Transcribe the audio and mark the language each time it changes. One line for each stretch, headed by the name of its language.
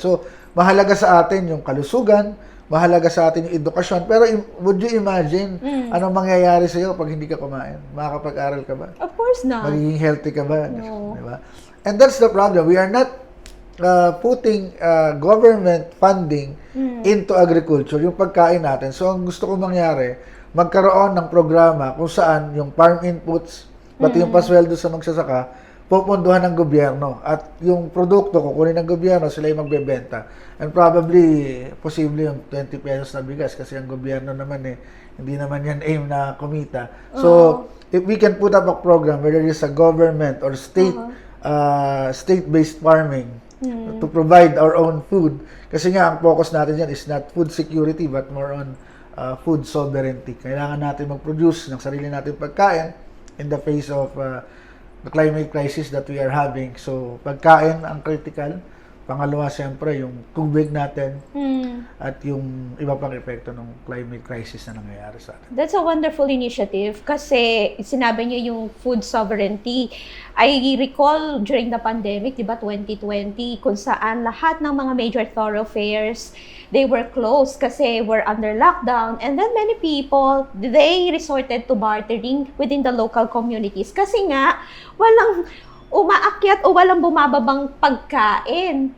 Filipino: So, mahalaga sa atin yung kalusugan, mahalaga sa atin yung edukasyon. Pero
English: would you imagine
Filipino: anong mangyayari sa iyo pag hindi ka kumain? Makakapag-aral ka ba?
English: Of course not.
Filipino: Magiging healthy ka ba?
English: No.
Filipino: Diba?
English: And that's the problem. We are not putting government funding into agriculture,
Filipino: yung pagkain natin. So, ang gusto ko mangyari, magkaroon ng programa kung saan yung farm inputs, pati yung pasweldo sa magsasaka, pupunduhan ng gobyerno. At yung produkto, kukunin ng gobyerno, sila yung magbebenta.
English: And probably,
Filipino: posible yung 20 pesos na bigas kasi ang gobyerno naman hindi naman yan aim na kumita.
English: So, if we can put up a program, whether it's a government or state-based farming, to provide our own food.
Filipino: Kasi nga, ang focus natin dyan
English: is not food security, but more on food sovereignty.
Filipino: Kailangan natin mag-produce ng sarili natin pagkain
English: in the face of the climate crisis that we are having.
Filipino: So, pagkain ang critical. Pangalawa, siyempre, yung tubig natin at yung iba pang epekto ng climate crisis na nangyayari sa atin.
English: That's a wonderful initiative
Filipino: kasi sinabi niyo yung
English: food sovereignty. I recall during the pandemic, di ba, 2020,
Filipino: kung saan lahat ng mga major thoroughfares,
English: they were closed kasi we're under lockdown. And then many people, they resorted to bartering within the local communities
Filipino: kasi nga, walang umaakyat o walang bumababang pagkain.